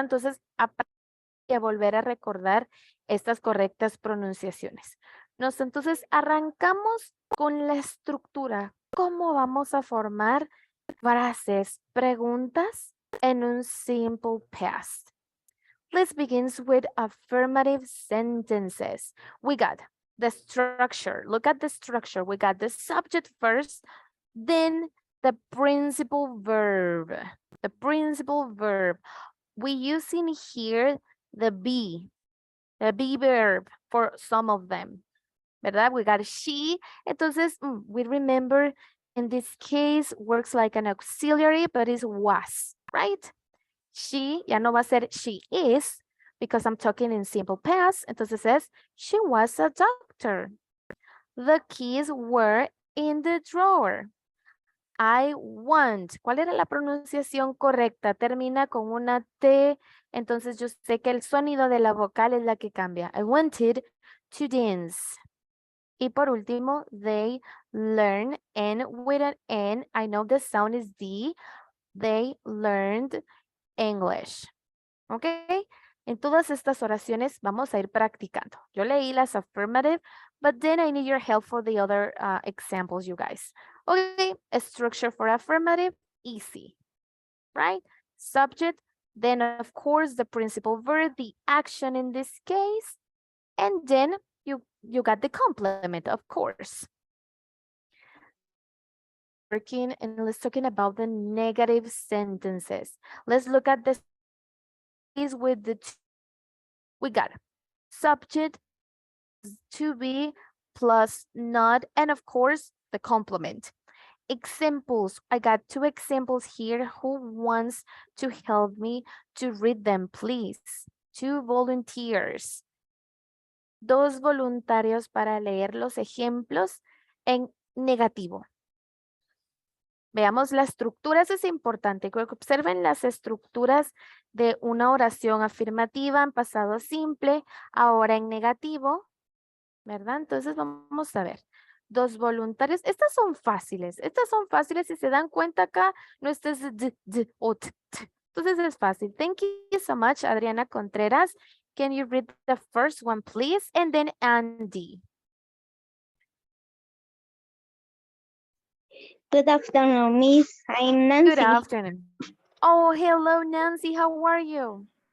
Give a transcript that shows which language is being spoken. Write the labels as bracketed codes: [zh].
[es] Entonces, a volver a recordar estas correctas pronunciaciones. Entonces, arrancamos con la estructura. ¿Cómo vamos a formar frases, preguntas en un simple past? [en] Let's begin with affirmative sentences. We got the structure. Look at the structure. We got the subject first, then the principal verb. The principal verb. We use in here the be verb for some of them. ¿Verdad? We got she. Entonces, we remember in this case works like an auxiliary, but is was, right? She, [es] ya no va a ser [en] she is, because I'm talking in simple past. Entonces es, she was a doctor. The keys were in the drawer. I want. [es] ¿Cuál era la pronunciación correcta? Termina con una T. Entonces yo sé que el sonido de la vocal es la que cambia. [en] I wanted to dance. [es] Y por último, [en] they learn, and with an N, I know the sound is D. They learned English. ¿Ok? [es] En todas estas oraciones vamos a ir practicando. Yo leí las [en] affirmative, but then I need your help for the other examples, you guys. Okay, a structure for affirmative, easy, right? Subject, then of course the principal verb, the action in this case, and then you got the complement, of course. Working, and let's talking about the negative sentences. Let's look at this with the we got subject, to be plus not, and of course the complement. Examples, I got 2 examples here. Who wants to help me to read them, please? 2 volunteers. [es] 2 voluntarios para leer los ejemplos en negativo. Veamos la estructura, eso es importante. Creo que observen las estructuras de una oración afirmativa en pasado simple, ahora en negativo, ¿verdad? Entonces vamos a ver. 2 voluntarios. Estas son fáciles. Si se dan cuenta acá, no es o t. Entonces es fácil. [en] Thank you so much, Adriana Contreras. Can you read the first one, please? And then Andy. Good afternoon, Miss. I'm Nancy. Good afternoon. Oh, hello, Nancy. How are you?